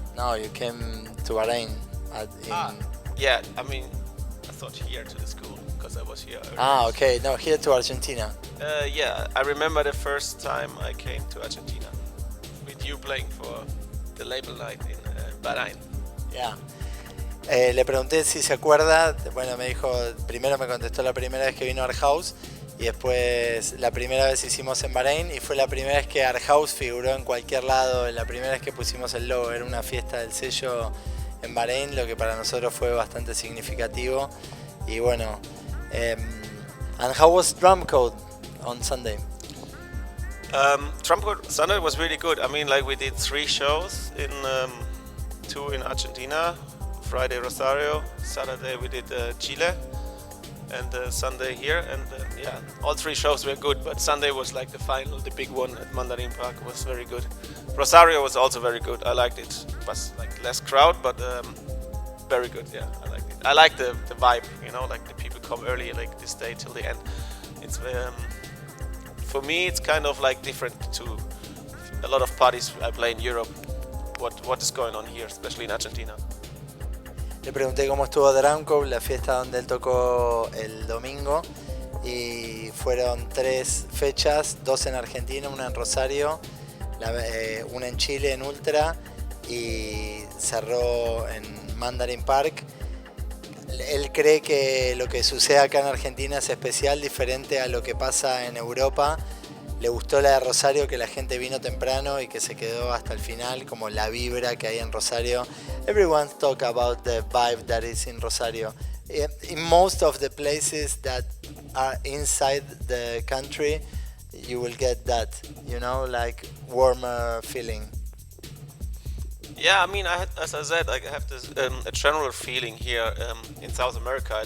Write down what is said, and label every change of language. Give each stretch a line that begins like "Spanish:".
English: No, you came to Bahrain. Yeah, I mean, I thought here to the school, because I was here earlier. Okay, no, here to Argentina. Yeah, I remember the first time I came to Argentina, with you playing for the label night in Bahrain. Yeah.
Spanish: Le pregunté si se acuerda, bueno, me dijo, primero me contestó la primera vez que vino a Arjaus y después la primera vez hicimos en Bahrein y fue la primera vez que Arjaus figuró en cualquier lado, la primera vez que pusimos el logo, era una fiesta del sello en Bahrein, lo que para nosotros fue bastante significativo y bueno,
English: and how was Drum Code on Sunday? Drum Code Sunday was really good. I mean, like we did 3 shows, two in Argentina, Friday Rosario, Saturday we did Chile, and Sunday here, and yeah, all 3 shows were good, but Sunday was like the final, the big one at Mandarin Park was very good. Rosario was also very good, I liked it. It was like less crowd, but very good, yeah, I liked it. I like the vibe, you know, like the people come early, like they stay till the end. It's for me it's kind of like different to a lot of parties I play in Europe, what is going on here, especially in Argentina.
Spanish: Le pregunté cómo estuvo Drum Code, la fiesta donde él tocó el domingo, y fueron 3 fechas, 2 en Argentina, una en Rosario, una en Chile en Ultra y cerró en Mandarin Park. Él cree que lo que sucede acá en Argentina es especial, diferente a lo que pasa en Europa. Le gustó la de Rosario, que la gente vino temprano y que se quedó hasta el final, como la vibra que hay en Rosario.
English: Everyone talk about the vibe that is in Rosario. In most of the places that are inside the country, you will get that, you know, like warmer feeling. Yeah, I mean, as I said, I have this a general feeling here in South America.